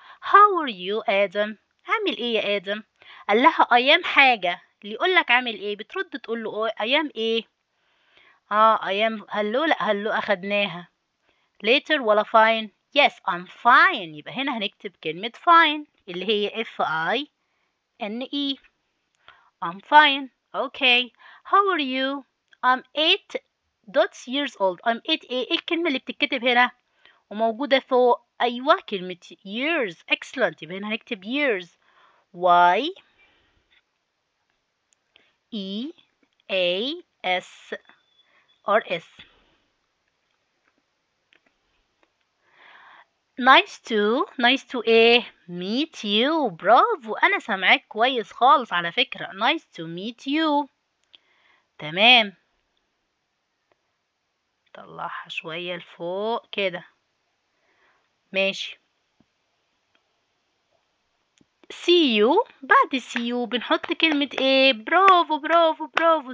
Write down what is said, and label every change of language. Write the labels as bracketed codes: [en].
[en] how are you [ar] آدم؟ عامل ايه يا آدم؟ قال لها [en] I am [ar] حاجة. اللي يقول لك عامل ايه بترد تقول له I am ايه؟ [en] I am hello. [ar] لا hello أخدناها. [en] later [ar] ولا [en] fine؟ yes I'm fine. [ar] يبقى هنا هنكتب كلمة fine اللي هي F-I-N-E. [en] I'm fine. okay. how are you؟ I'm 8 years old. I'm 8 [ar] ايه الكلمة اللي بتتكتب هنا وموجودة فوق؟ أيوة كلمة years. [en] excellent. [ar] يبقى هنا هنكتب years Y E A S or S. [en] nice to ايه؟ meet you. [ar] برافو، أنا سامعاك كويس خالص على فكرة. [en] nice to meet you. [ar] تمام، طلعها شوية لفوق كده، ماشي. see you، بعد see you بنحط كلمة ايه؟ برافو برافو برافو.